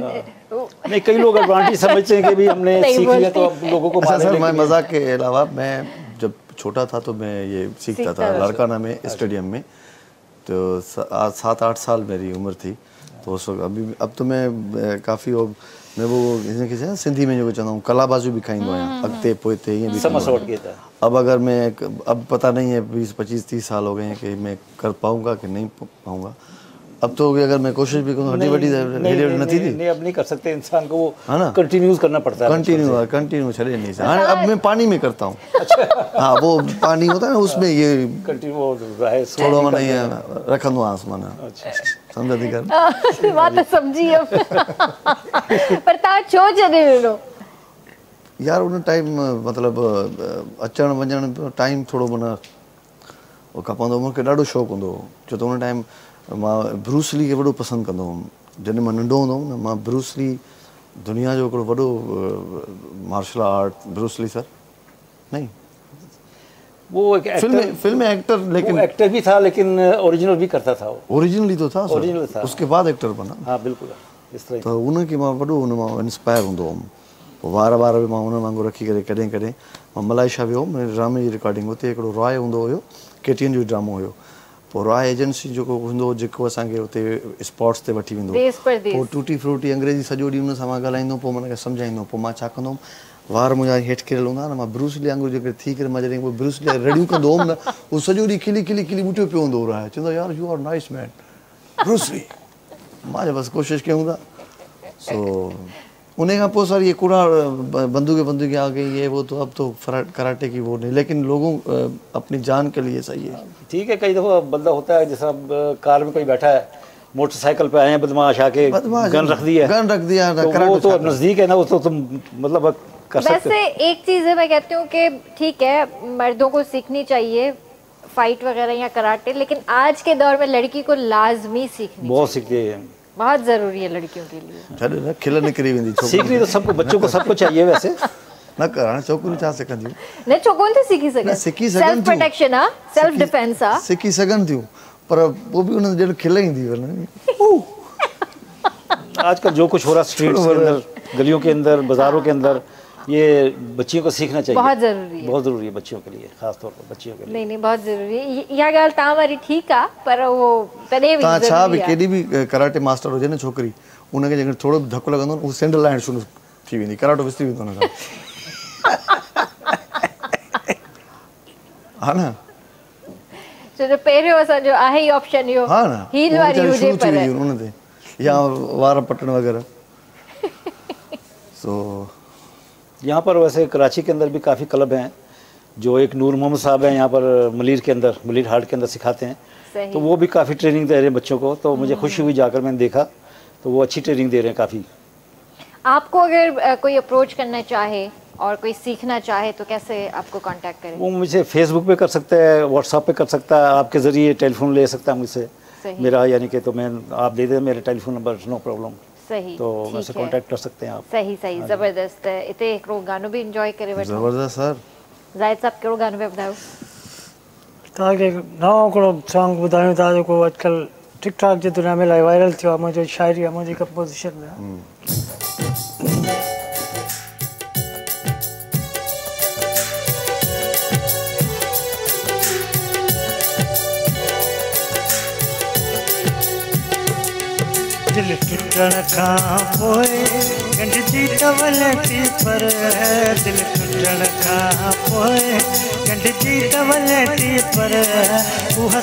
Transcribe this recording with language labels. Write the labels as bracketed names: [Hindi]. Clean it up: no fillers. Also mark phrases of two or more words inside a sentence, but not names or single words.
[Urdu] نہیں کئی لوگ ایڈوانٹیج سمجھتے ہیں کہ بھی ہم نے سیکھ لیا تو اب لوگوں کو مارنے. سر میں مذاق کے علاوہ، میں جب چھوٹا تھا تو میں یہ سیکھتا تھا لاڑکانہ میں اسٹیڈیم میں، تو 7-8 سال میری عمر تھی، تو اس وقت ابھی اب تو میں کافی میں وہ سندھی میں جو [Sindhi] चवंदा हूँ कलाबाजू भी खाईंदो आहियां, अॻिते पोइते ईअं बि कंदो आहियां। [Urdu] اب اگر میں اب پتا نہیں ہے 20-25-30 سال ہو گئے ہیں کہ میں کر پاؤں گا کہ نہیں پاؤں گا. اب تو اگر میں کوشش بھی کروں ہڈی وڈی نہیں تھی, نہیں اب نہیں کر سکتے، انسان کو وہ ہے نا کنٹینیوس کرنا پڑتا ہے, کنٹینیو چلے نہیں سر. ہاں اب میں پانی میں کرتا ہوں۔ ہاں وہ پانی ہوتا ہے نا اس میں یہ کنٹینیو [Sindhi] थोड़ा मन रखंदो आहियां माना, समझ थी कर बात तो समझी अब पर तव्हां छो छॾे ॾिनो? यार उन टाइम मतलब अचण वञण टाइम थोड़ो माना वो खपंदो, मूंखे ॾाढो शौक़ु हूंदो हो, छो त उन टाइम मां ब्रूस ली खे वॾो पसंदि कंदो हुउमि। जॾहिं मां नंढो हूंदो हुउमि न, मां ब्रूस ली दुनिया जो हिकिड़ो वॾो मार्शल आर्ट, ब्रूस ली सर नहीं [Urdu] وہ ایک [English] film actor, [Urdu] لیکن ایکٹر بھی تھا، لیکن اوریجنل بھی کرتا تھا. وہ اوریجنلی تو تھا, اوریجنل تھا, اس کے بعد ایکٹر بنا. ہاں بالکل اس طرح. [Sindhi] तो उनखे मां वॾो उन मां इंस्पायर हूंदो हुउमि, पोइ वार बि मां उन वांगुरु रखी करे कॾहिं कॾहिं मां मलाइशिया वियो हुउमि ड्रामे जी रिकॉर्डिंग, हुते हिकिड़ो रॉय हूंदो हुयो, KTN जो ड्रामो हुयो, पोइ रॉय एजेंसी जेको हूंदो हो जेको असांखे हुते स्पॉट्स ते वठी वेंदो, पोइ टूटी फ्रूटी अंग्रेजी सॼो ॾींहुं उन सां मां ॻाल्हाईंदो, पोइ मन खे सम्झाईंदो, पोइ मां छा कंदो हुउमि, वार मुंहिंजा हेठि किरियल हूंदा न, मां ब्रूस ली वांगुरु जेके थी करे मां जॾहिं ब्रूस ली रड़ियूं कंदो हुउमि न, उहो सॼो ॾींहुं खिली खिली खिली ॿुटियो पियो हूंदो रॉय, चवंदो यार [English] you are nice man [Sindhi] ब्रूस ली। मां जो बसि कोशिशि कयूं था। [Urdu] سو [Sindhi] उन खां पोइ [Urdu] سر یہ کوڑا بندوق آ گئی، یہ وہ، تو اب تو کراٹے کی وہ نہیں، لیکن لوگوں اپنی جان کے لیے صحیح ہے. ٹھیک ہے، کئی دفعہ بندہ ہوتا ہے جیسا کار میں کوئی بیٹھا ہے، موٹرسائیکل پہ آئے ہیں بدمعاش آ کے گن رکھ دیا تو وہ تو نزدیک ہے نا، وہ تو تم مطلب کر سکتے. ویسے ایک چیز ہے، میں کہتی ہوں کہ ٹھیک ہے مردوں کو سیکھنی چاہیے فائٹ وغیرہ یا کراٹے، لیکن آج کے دور میں لڑکی کو لازمی سیکھنی, بہت سیکھتی ہے, بہت ضروری ہے لڑکیوں کے لیے. [Sindhi] खिल निकरी वेंदी [Urdu] سیکھنی تو سب کو، بچوں کو سب کو چاہیے ویسے [Sindhi] न करण, छोकिरियूं छा सिखंदियूं? न छोकिरियूं थी सीखी सघनि, [English] self protection [Sindhi] आहे, [English] self defense [Sindhi] आहे, सिखी सघनि थियूं, [Urdu] پر وہ بھی انہیں [Sindhi] जॾहिं खिल ईंदी वञे। [Urdu] آج کل جو کچھ ہو رہا اسٹریٹس کے اندر، گلیوں کے اندر، بازاروں کے اندر، یہ بچیوں کو سیکھنا چاہیے, بہت ضروری ہے, بہت ضروری ہے بچیوں کے لیے، خاص طور پر بچیوں کے لیے. نہیں بہت ضروری ہے, [Sindhi] इहा ॻाल्हि तव्हां वारी ठीकु आहे, [Urdu] پر وہ [Sindhi] तॾहिं बि तव्हां छा बि केॾी बि कराटे मास्टर हुजे न छोकिरी, उनखे जेकर थोरो बि धकु लॻंदो न, उहो सैंडल लाइण शुरू थी वेंदी, कराटो विसरी वेंदो हुन खां। हा न, छो जो पहिरियों असांजो आहे ई ऑप्शन इहो, हा न, हील वारी हुजे पर उन ते या वार पटण वग़ैरह। सो [Urdu] یہاں پر ویسے کراچی کے اندر بھی کافی کلب ہیں، جو ایک نور محمد صاحب ہیں یہاں پر ملیر کے اندر، ملیر ہاٹ کے اندر سکھاتے ہیں، تو وہ بھی کافی ٹریننگ دے رہے ہیں بچوں کو، تو مجھے خوشی ہوئی جا کر میں نے دیکھا، تو وہ اچھی ٹریننگ دے رہے ہیں کافی. آپ کو اگر کوئی اپروچ کرنا چاہے اور کوئی سیکھنا چاہے تو کیسے آپ کو کانٹیکٹ کریں? وہ مجھے فیس بک پہ کر سکتا ہے، واٹس ایپ پہ کر سکتا ہے، آپ کے ذریعے ٹیلیفون لے سکتا ہے مجھ سے، میرا یعنی کہ، تو میں آپ دے دیں میرے ٹیلیفون نمبر, [English] no problem. [Urdu] صحیح, تو ویسے کانٹیکٹ کر سکتے ہیں آپ. صحیح زبردست ہے. [Sindhi] इते हिकिड़ो गानो भी एंजॉय करे वठो। ज़बरदस्त सर। ज़ाहिद साहब कहिड़ो गानो पिया ॿुधायो? तव्हांखे नओं हिकिड़ो सॉन्ग ॿुधायूं था जेको अॼुकल्ह टिकटॉक जी दुनिया में इलाही वायरल थियो आहे मुंहिंजो शाइरी आहे मुंहिंजी कंपोज़िशन में आहे। दिल टुटण खां पोइ गंढिजी टवले थी पर दिल टुटण खां पोइ गंढिजी टवले थी पर उहा